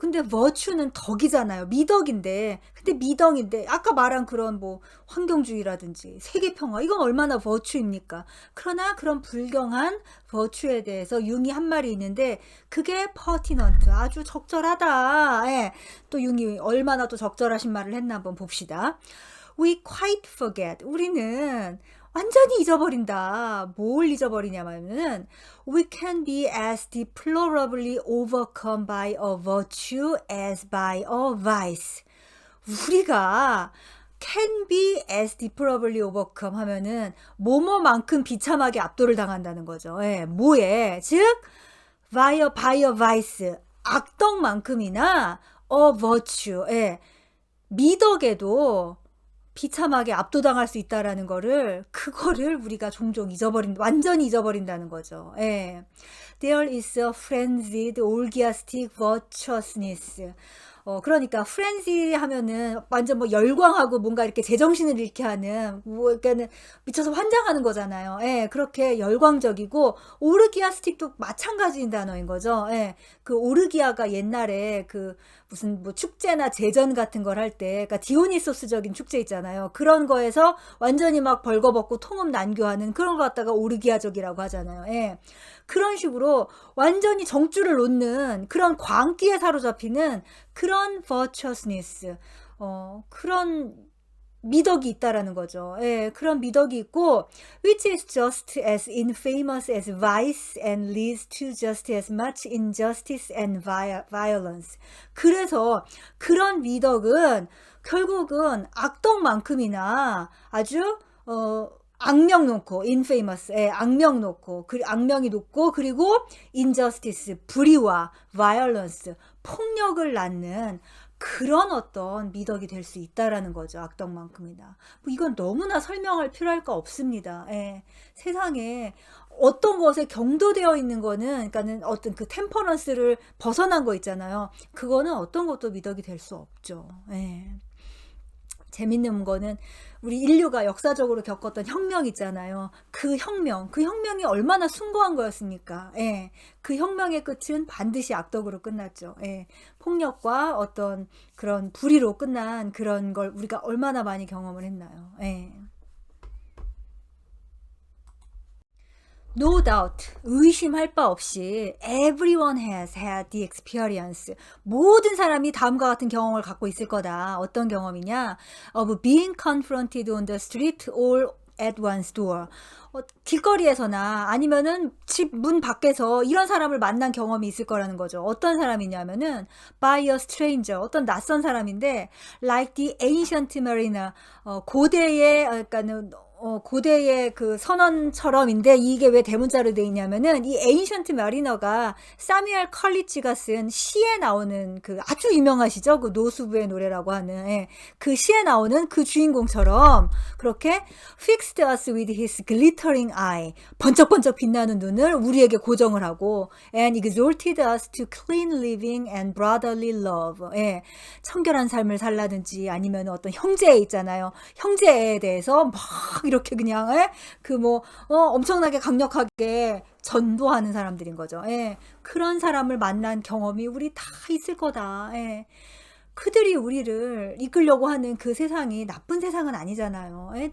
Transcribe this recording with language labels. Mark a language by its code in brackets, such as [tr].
[ko] 근데 virtue는 덕이잖아요. 미덕인데. 근데 미덕인데 아까 말한 그런 뭐 환경주의라든지 세계평화 이건 얼마나 virtue입니까? 그러나 그런 불경한 virtue에 대해서 융이 한 말이 있는데 그게 pertinent 아주 적절하다. 또 융이 얼마나 또 적절하신 말을 했나 한번 봅시다. [en] We quite forget. [ko] 우리는 완전히 잊어버린다. 뭘 잊어버리냐면은 [en] we can be as deplorably overcome by a virtue as by a vice. [ko] 우리가 [en] can be as deplorably overcome [ko] 하면은 뭐뭐만큼 비참하게 압도를 당한다는 거죠. 예, 뭐에? 즉 [en] by a vice [ko] 악덕만큼이나 [en] a virtue [ko] 예, 미덕에도 비참하게 압도당할 수 있다라는 거를 그거를 우리가 종종 완전히 잊어버린다는 거죠. 예. [en] There is a frenzied orgiastic virtuousness. [ko] 그러니까 프렌지 하면은 완전 뭐 열광하고 뭔가 이렇게 제정신을 잃게 하는 뭐 그러니까는 미쳐서 환장하는 거잖아요. 예, 그렇게 열광적이고 오르기아스틱도 마찬가지인 단어인 거죠. 예, 그 오르기아가 옛날에 그 무슨 뭐 축제나 제전 같은 걸 할 때, 그러니까 디오니소스적인 축제 있잖아요. 그런 거에서 완전히 막 벌거벗고 통업 난교하는 그런 거 갖다가 오르기아적이라고 하잖아요. 예. 그런 식으로 완전히 정줄을 놓는 그런 광기에 사로잡히는 그런 virtuousness, 그런 미덕이 있다라는 거죠. 예, 그런 미덕이 있고, [en] which is just as infamous as vice and leads to just as much injustice and violence. [ko] 그래서 그런 미덕은 결국은 악덕만큼이나 아주 악명 놓고 infamous 예, 악명 놓고 악명이 높고 그리고 injustice 불의와 violence 폭력을 낳는 그런 어떤 미덕이 될 수 있다라는 거죠. 악덕만큼이나. 뭐 이건 너무나 설명할 필요할 거 없습니다. 예. 세상에 어떤 것에 경도되어 있는 거는 그러니까는 어떤 그 템퍼런스를 벗어난 거 있잖아요. 그거는 어떤 것도 미덕이 될 수 없죠. 예. 재밌는 거는 우리 인류가 역사적으로 겪었던 혁명 있잖아요. 그 혁명이 얼마나 숭고한 거였습니까? 예. 그 혁명의 끝은 반드시 악덕으로 끝났죠. 예. 폭력과 어떤 그런 불의로 끝난 그런 걸 우리가 얼마나 많이 경험을 했나요? 예. [en] No doubt, [ko] 의심할 바 없이 [en] everyone has had the experience. [ko] 모든 사람이 다음과 같은 경험을 갖고 있을 거다. 어떤 경험이냐? [en] Of being confronted on the street or at one's door. [ko] 길거리에서나 아니면은 집 문 밖에서 이런 사람을 만난 경험이 있을 거라는 거죠. 어떤 사람이냐면은 [en] by a stranger, [ko] 어떤 낯선 사람인데 [en] like the ancient mariner, [ko] 고대의 그러니까는 고대의 그 선언처럼인데 이게 왜 대문자로 돼 있냐면은 이 에인션트 마리너가 사뮤엘 컬리지가 쓴 시에 나오는 그 아주 유명하시죠? 그 노수부의 노래라고 하는 예. 그 시에 나오는 그 주인공처럼 그렇게 [en] fixed us with his glittering eye [ko] 번쩍번쩍 빛나는 눈을 우리에게 고정을 하고 [en] and exhorted us to clean living and brotherly love 예. [ko] 청결한 삶을 살라든지 아니면 어떤 형제 있잖아요. 형제에 대해서 막 이렇게 그냥 그 뭐 엄청나게 강력하게 전도하는 사람들인 거죠. 예. 그런 사람을 만난 경험이 우리 다 있을 거다. 예. 그들이 우리를 이끌려고 하는 그 세상이 나쁜 세상은 아니잖아요. 예.